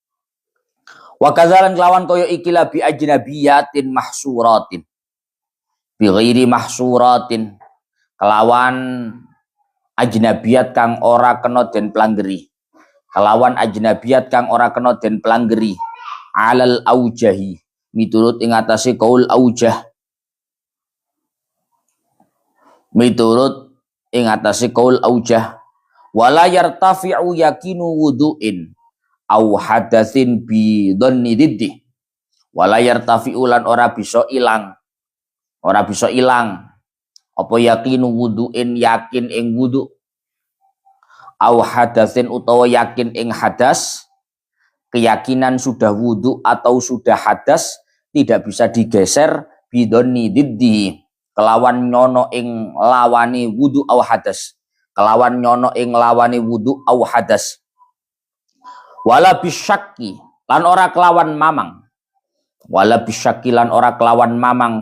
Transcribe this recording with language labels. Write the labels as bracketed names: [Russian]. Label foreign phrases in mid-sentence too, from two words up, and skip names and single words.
[Arabic] وكذلك [Javanese] kelawan kaya ikilah [Arabic] بأجنبيات محصورات بغير محصورات [Javanese] kelawan ajnabiyat kang ora kena den planggeri, kelawan ajnabiyat kang ora kena den planggeri, [Arabic] على الأوجه [Javanese] miturut ing atase kaul aujah, miturut ing atase kaul aujah, [Arabic] ولا يرتفع يقين وضوء أو حدث بظن ضده، ولا يرتفع [Javanese] lan ora bisa ilang apa [Arabic] يقين وضوء [Javanese] yakin ing wudu, [Arabic] أو حدث [Javanese] utawa yakin ing hadas, [Indonesian] keyakinan sudah wudu atau sudah hadas tidak bisa digeser [Arabic] بدون ضده [Javanese] kelawan nyono ing lawani wudu [Arabic] أو حدث, [Javanese] kelawan nyono ing lawani wudu [Arabic] أو حدث, ولا بشك [Javanese] lan ora kelawan mamang, [Arabic] ولا بشك [Javanese] lan ora kelawan mamang